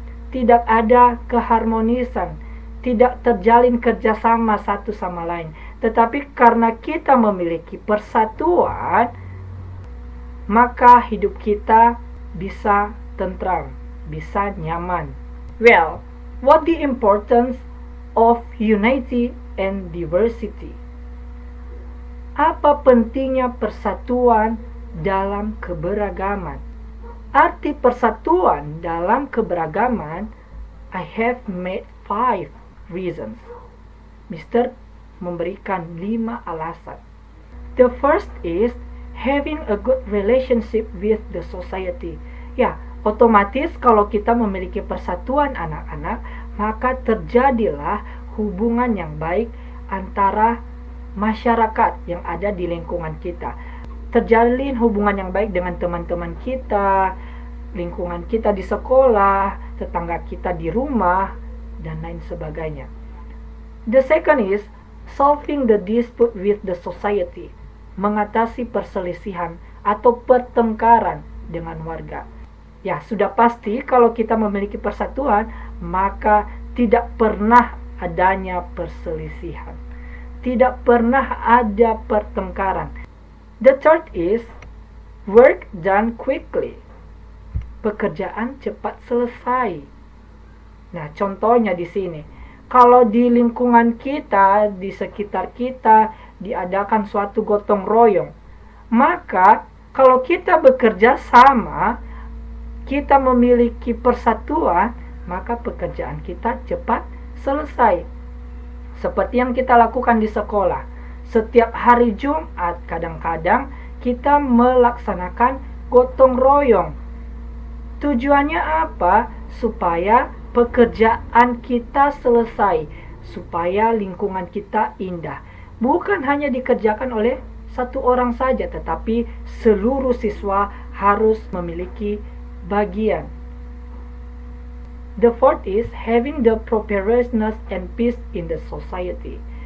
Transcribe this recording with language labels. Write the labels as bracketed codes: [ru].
[id] Tidak ada keharmonisan, tidak terjalin kerjasama satu sama lain. Tetapi karena kita memiliki persatuan, maka hidup kita bisa tentram, bisa nyaman. [en] Well, what the importance of unity and diversity? [id] Apa pentingnya persatuan dalam keberagaman? Arti persatuan dalam keberagaman, [en] I have made 5 reasons. [id] Mister memberikan 5 alasan. [en] The first is having a good relationship with the society. [id] Ya, otomatis kalau kita memiliki persatuan anak-anak, maka terjadilah hubungan yang baik antara masyarakat yang ada di lingkungan kita. Terjalin hubungan yang baik dengan teman-teman kita, lingkungan kita di sekolah, tetangga kita di rumah, dan lain sebagainya. [en] The second is solving the dispute with the society, [id] mengatasi perselisihan atau pertengkaran dengan warga. Ya, sudah pasti kalau kita memiliki persatuan, maka tidak pernah adanya perselisihan. Tidak pernah ada pertengkaran. [en] The third is work done quickly. [id] Pekerjaan cepat selesai. Nah, contohnya di sini. Kalau di lingkungan kita, di sekitar kita, diadakan suatu gotong royong, maka kalau kita bekerja sama, kita memiliki persatuan, maka pekerjaan kita cepat selesai. Seperti yang kita lakukan di sekolah. Setiap hari Jumat kadang-kadang kita melaksanakan gotong royong. Tujuannya apa? Supaya pekerjaan kita selesai, supaya lingkungan kita indah. Bukan hanya dikerjakan oleh satu orang saja, tetapi seluruh siswa harus memiliki bagian. [en] The fourth is having the preparedness and peace in the society.